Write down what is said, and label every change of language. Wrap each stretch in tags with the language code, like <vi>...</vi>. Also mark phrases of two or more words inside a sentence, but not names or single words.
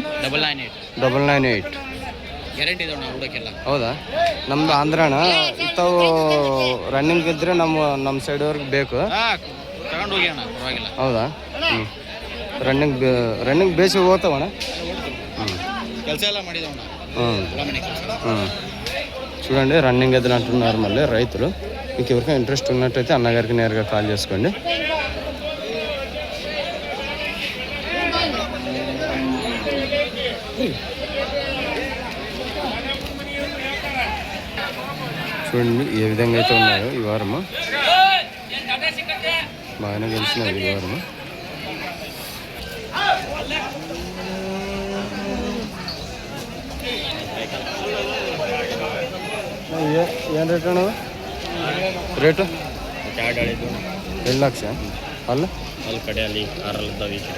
<kn>998. ಗ್ಯಾರಂಟಿ ಇದೆ ಅಣ್ಣ ಹುಡುಕೆಲ್ಲ. ಹೌದಾ? ನಮ್ದು ಆಂಧ್ರಣ ಇಂಥವು ರನ್ನಿಂಗ್ ಇದ್ದರೆ ನಮ್ಮ ಸೈಡ್ವರ್ಗೆ ಬೇಕು. ತಗೊಂಡು ಹೋಗಿ ಅಣ್ಣ, ಪರವಾಗಿಲ್ಲ. ಹೌದಾ? ರನ್ನಿಂಗ್ ಬೇಸಿ ಹೋಗ್ತಾವಣ್ಣ? ಕೆಲಸ ಎಲ್ಲ ಮಾಡಿದವಣ್ಣ.</kn> <te>చూడండి, రన్నింగ్ ఎదురు అంటున్నారు మళ్ళీ రైతులు. మీకు ఎవరికైనా ఇంట్రెస్ట్ ఉన్నట్టయితే అన్నగారికి నేరుగా కాల్ చేసుకోండి. చూడండి ఏ విధంగా అయితే ఉన్నాయో ఈ వారము. బాగానే గెలిచినది ఈ వారము.</te> <kn>ಏನು ರೇಟ್ ಅಣ್ಣ? ರೇಟು 2 ಲಕ್ಷ ಅಲ್ಲ? ಅಲ್ಲಿ ಕಡೆ ಅಲ್ಲಿ 6 ಈ ಕಡೆ.</kn>